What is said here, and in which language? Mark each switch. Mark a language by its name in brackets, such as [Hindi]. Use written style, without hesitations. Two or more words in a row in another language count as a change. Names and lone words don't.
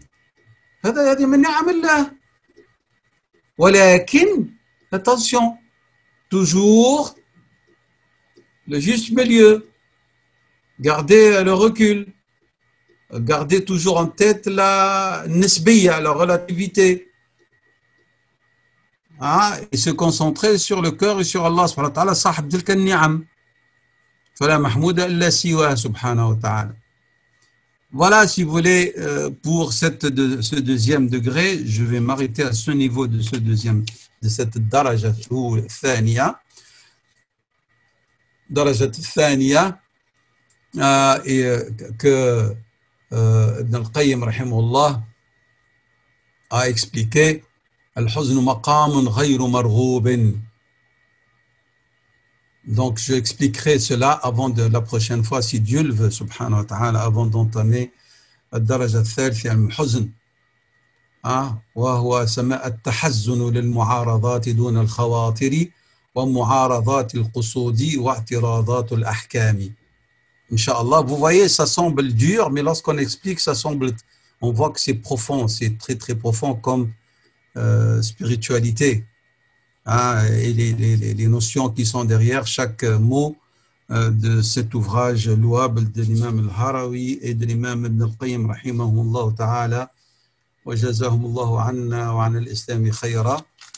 [Arabic] هذه من نعم الله. ولكن [French] attention, toujours le juste milieu, garder le recul, garder toujours en tête la nisbiya, la relativité, et se concentrer sur le cœur et sur Allah [Arabic] سبحانه وتعالى, صاحب تلك النعم. فلا محمودة إلا سوى سبحانه وتعالى. [French] Voilà, si vous voulez, pour ce deuxième degré, je vais m'arrêter à ce niveau de cette daraja ou thaniya. [Arabic] درجة ثانية, [French] et que Ibn al-Qayyim rahimahullah a expliqué [Arabic] الحزن مقام غير مرغوب. [French] Donc, je expliquerai cela avant de la prochaine fois, si Dieu le veut, [Arabic] سبحانه وتعالى, [French] avant d'entamer [Arabic] الدرجة الثالثة من الحزن وهو سماء التحزن للمعارضات دون الخواطر ومعارضات القصود واعتراضات الأحكام. [French] Inch'Allah, vous voyez, ça semble dur, mais lorsqu'on explique, on voit que c'est profond, c'est très très profond comme spiritualité. Et les notions qui sont derrière chaque mot de cet ouvrage louable de l'imam al-Harawi et de l'imam Ibn al-Qayyim [Arabic] رحمه الله تعالى وجزاهم الله عنا وعن الإسلام خيرا.